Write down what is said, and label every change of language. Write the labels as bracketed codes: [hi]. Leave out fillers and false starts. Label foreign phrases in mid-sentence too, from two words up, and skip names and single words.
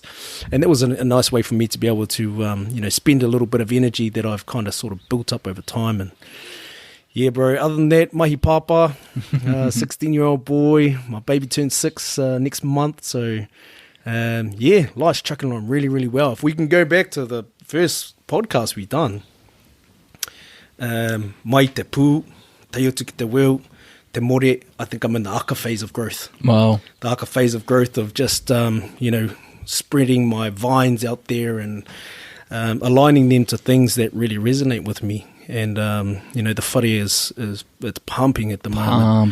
[en] And that was a nice way for me to be able to, you know, spend a little bit of energy that I've kind of sort of built up over time. And yeah, bro, other than that, [mi] mahi papa, [en] 16-year-old boy, my baby turns 6 next month. So, yeah, life's chucking on really, really well. If we can go back to the first podcast we done, [mi] mai te pū, te utu ki te weu, te more, [en] I think I'm in the haka phase of growth. Wow. The haka phase of growth of just, you know, spreading my vines out there and aligning them to things that really resonate with me. And, you know, the whare is it's pumping at the moment.